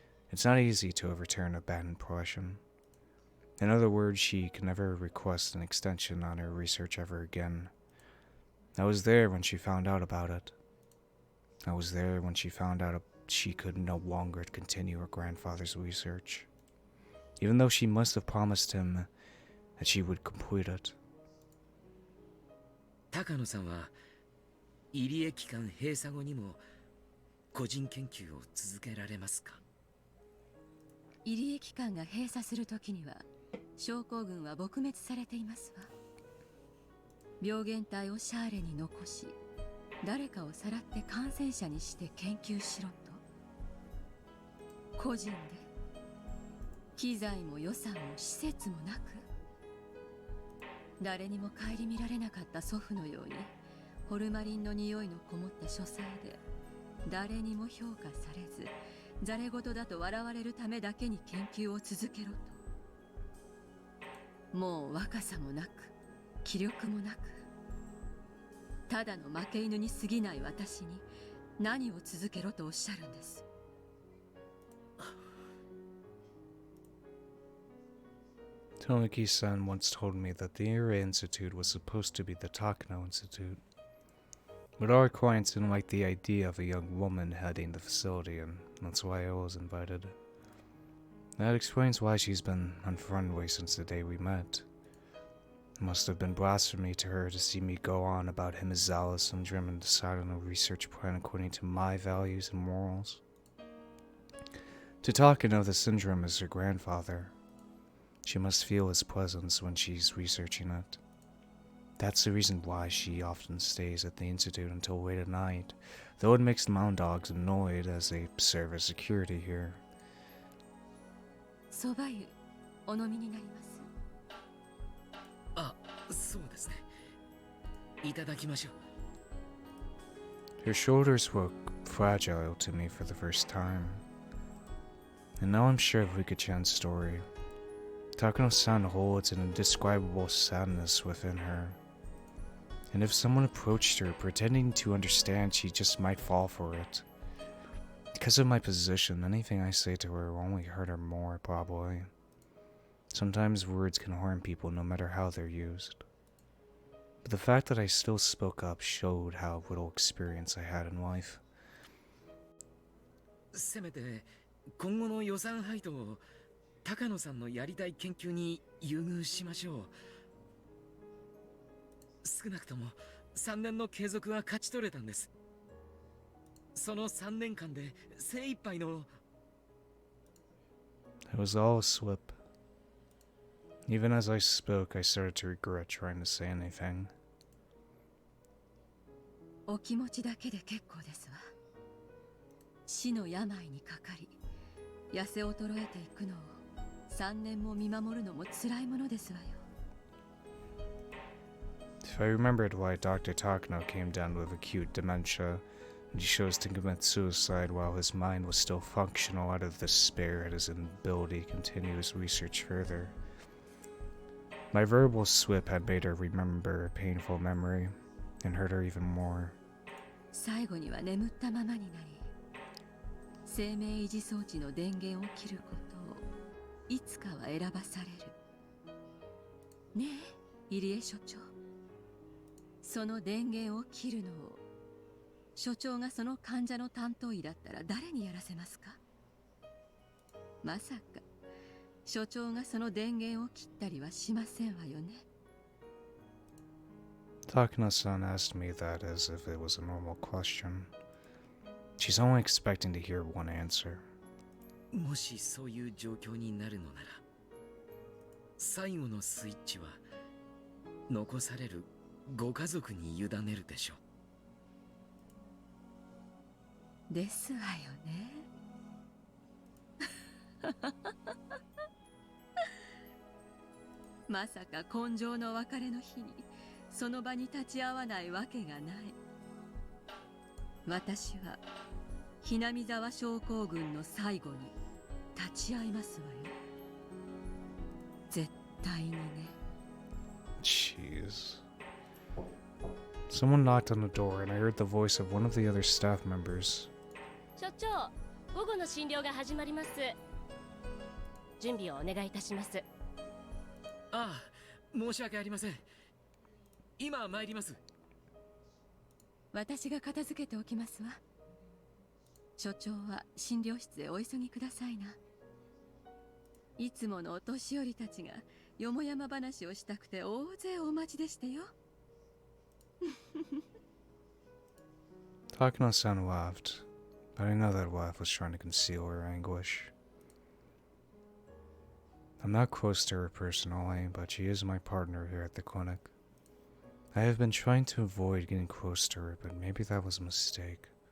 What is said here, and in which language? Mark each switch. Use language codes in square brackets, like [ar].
[en] It's not easy to overturn a bad impression. In other words, she can never request an extension on her research ever again. I was there when she found out about it. I was there when she found out she could no longer continue her grandfather's research, even though she must have promised him that she would complete it. [ja] 高野さんは入江機関閉鎖後にも個人研究を続けられますか？入江機関が閉鎖するときには症候群は撲滅されていますわ。病原体をシャーレに残し、誰かをさらって感染者にして研究しろと。個人で機材も予算も施設もなく、誰にも顧みられなかった祖父のようにホルマリンの匂いのこもった書斎で誰にも評価されず、ざれ言だと笑われるためだけに研究を続けろと。もう若さもなく気力もなく、ただの負け犬に過ぎない私に何を続けろとおっしゃるんです。 [en] Tomoki-san once told me that the Ira Institute was supposed to be the Takano Institute. But our clients didn't like the idea of a young woman heading the facility, and that's why I was invited. That explains why she's been unfriendly since the day we met. It must have been blasphemy to her to see me go on about Himizawa syndrome and decide on a research plan according to my values and morals. To Takano, the syndrome is her grandfather. She must feel his presence when she's researching it. That's the reason why she often stays at the Institute until late at night, though it makes the mound dogs annoyed as they serve as security here. [ja] 蕎麦湯お飲みになります。あ、そうですね。いただきましょう。 [en] Her shoulders look fragile to me for the first time. And now I'm sure of Rika-chan's story. Takano-san holds an indescribable sadness within her. And if someone approached her pretending to understand, she just might fall for it. Because of my position, anything I say to her will only hurt her more, probably. Sometimes words can harm people no matter how they're used. But the fact that I still spoke up showed how little experience I had in life. [ja] せめて今後の予算配当を高野さんのやりたい研究に優遇しましょう。少なくとも3年の継続は勝ち取れたんです。その3年間で精一杯の。 [en] It was all a slip. Even as I spoke, I started to regret trying to say anything. [ja] お気持ちだけで結構ですわ。死の病にかかり、痩せ衰えていくのを3年も見守るのも辛いものですわよ。 [en] If I remembered why Dr. Takano came down with acute dementia, and he chose to commit suicide while his mind was still functional out of despair at his inability to continue his research further. My verbal slip had made her remember a painful memory, and hurt her even more. [ja] 最後には眠ったままになり、生命維持装置の電源を切ることをいつかは選ばされる。ねえ、入江所長。その電源を切るのを所長がその患者の担当医だったら誰にやらせますか？まさか所長がその電源を切ったりはしませんわよね。 [en] Takano-san asked me that as if it was a normal question. She's only expecting to hear one answer. [ja] もしそういう状況になるのなら、最後のスイッチは残されるご家族に委ねるでしょう。ですわよね。まさか今生の別れの日にその場に立ち会わないわけがない。私はひなみ沢症候群の最後に立ち会いますわよ。絶対にね。 [en] Jeez. Someone knocked on the door and I heard the voice of one of the other staff members. [ja] 所長、午後の診療が始まります。準備をお願いいたします。ああ、申し訳ありません。今参ります。私が片付けておきますわ。所長は診療室へお急ぎくださいな。いつものお年寄りたちがよもやま話をしたくて大勢お待ちでしてよ。 [en] Takano-san laughed, but I know that laugh was trying to conceal her anguish. I'm not close to her personally, but she is my partner here at the clinic. I have been trying to avoid getting close to her, but maybe that was a mistake.